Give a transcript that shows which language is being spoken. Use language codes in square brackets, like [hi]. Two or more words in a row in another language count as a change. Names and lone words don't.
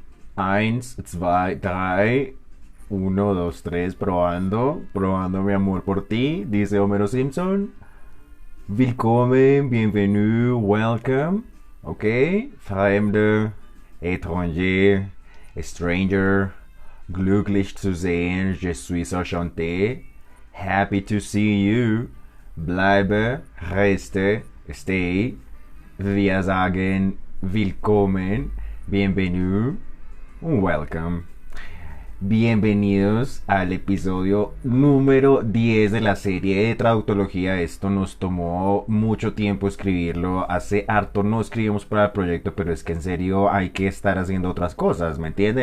[de] Eins, zwei, drei. [es] Uno, dos, tres, probando. Probando mi amor por ti, dice Homero Simpson. [de] Willkommen, bienvenue, welcome. Ok, Fremde, étranger, stranger. Glücklich zu sehen, [fr] je suis enchanté. [en] Happy to see you. [de] Bleibe, reste, stay. Wir sagen willkommen, bienvenue, welcome. [es] Bienvenidos al episodio número 10 de la serie de traductología. Esto nos tomó mucho tiempo escribirlo. Hace harto no escribimos para el proyecto, pero es que en serio hay que estar haciendo otras cosas, ¿me entiendes?